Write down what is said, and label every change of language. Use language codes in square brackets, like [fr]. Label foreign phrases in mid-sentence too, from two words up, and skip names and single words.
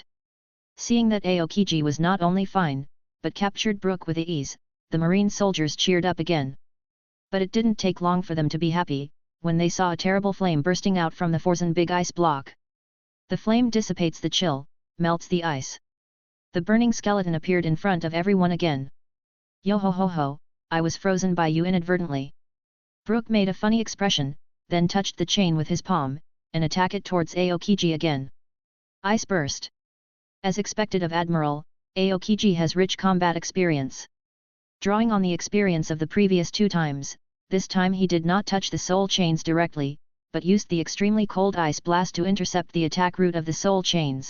[en] Seeing that Aokiji was not only fine, but captured Brook with ease, the marine soldiers cheered up again. But it didn't take long for them to be happy, when they saw a terrible flame bursting out from the frozen big ice block. The flame dissipates the chill, melts the ice. The burning skeleton appeared in front of everyone again. Yo ho ho ho, I was frozen by you inadvertently. Brook made a funny expression, then touched the chain with his palm, and attacked it towards Aokiji again. Ice burst. As expected of Admiral, Aokiji has rich combat experience. Drawing on the experience of the previous 2 times, this time he did not touch the soul chains directly, but used the extremely cold ice blast to intercept the attack route of the soul chains.